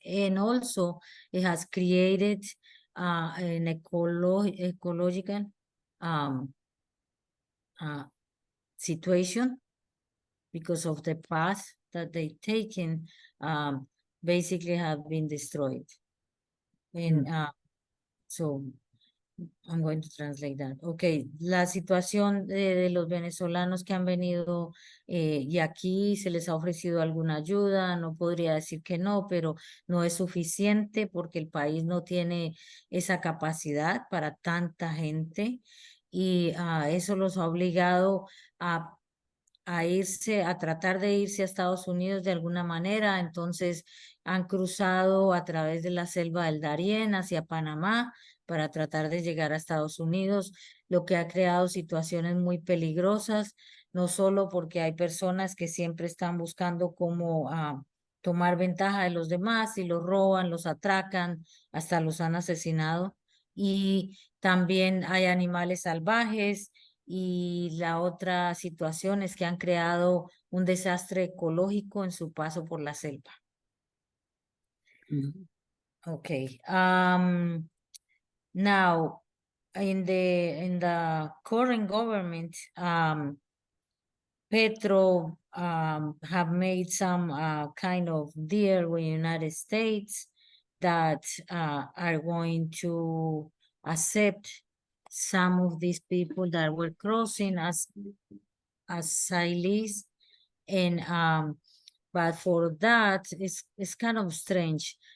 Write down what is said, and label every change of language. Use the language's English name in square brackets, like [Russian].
[English] And also it has created an ecological situation because of the path that they've taken, basically have been destroyed. And so I'm going to translate that. [Spanish] Okay, la situación de los venezolanos que han venido y aquí se les ha ofrecido alguna ayuda, no podría decir que no, pero no es suficiente porque el país no tiene esa capacidad para tanta gente, y eso los ha obligado a tratar de irse a Estados Unidos de alguna manera. Entonces han cruzado a través de la selva del Darién hacia Panamá para tratar de llegar a Estados Unidos, lo que ha creado situaciones muy peligrosas, no solo porque hay personas que siempre están buscando cómo tomar ventaja de los demás y los roban, los atracan, hasta los han asesinado, y también hay animales salvajes. Y la otra situación es que han creado un desastre ecológico en su paso por la selva. [English] Okay. Now, in the current government, Pedro have made some kind of deal with United States that are going to accept some of these people that were crossing as asylees, and but for that it's kind of strange.